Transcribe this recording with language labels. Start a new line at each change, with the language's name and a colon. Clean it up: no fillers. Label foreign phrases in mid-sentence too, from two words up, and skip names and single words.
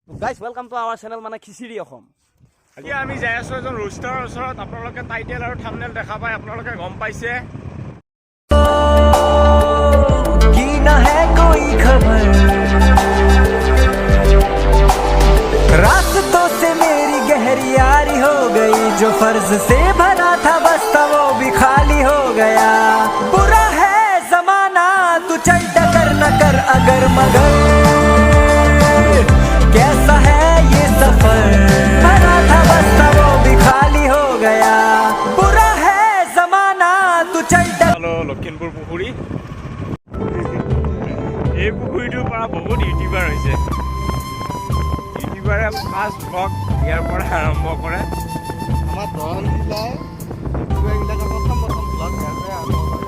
English: Guys, welcome to our channel মানে খিচিৰি অসম।
Assamese: আজি আমি যাই আছো এজন ৰোষ্টাৰৰ ওচৰত। আপোনালোকে টাইটেল আৰু থাম্বনেল দেখা পাই আপোনালোকে গম পাইছে।
Hindi: की ना है कोई खबर रास्तों से मेरी गहरी यारी हो गई जो फर्ज से भरा था बस्ता वो भी खाली हो गया बुरा है जमाना तू चल टकर न कर अगर मगर कैसा है ये सफर भरा था बस्ता वो भी खाली हो गया बुरा है जमाना तू चल
Assamese: हेलो লখিমপুৰ পুখুৰী। এই পুখুৰীটোৰ পৰা বহুত ইউটিউবাৰ হৈছে। ইউটিউবাৰে
English: first vlog
Assamese: ইয়াৰ পৰা আৰম্ভ কৰে। আমাৰ দৰং জিলাৰ ইউটিউবাৰবিলাকৰ প্ৰথম ব্লগ ইয়াৰ পৰাই আৰম্ভ কৰে।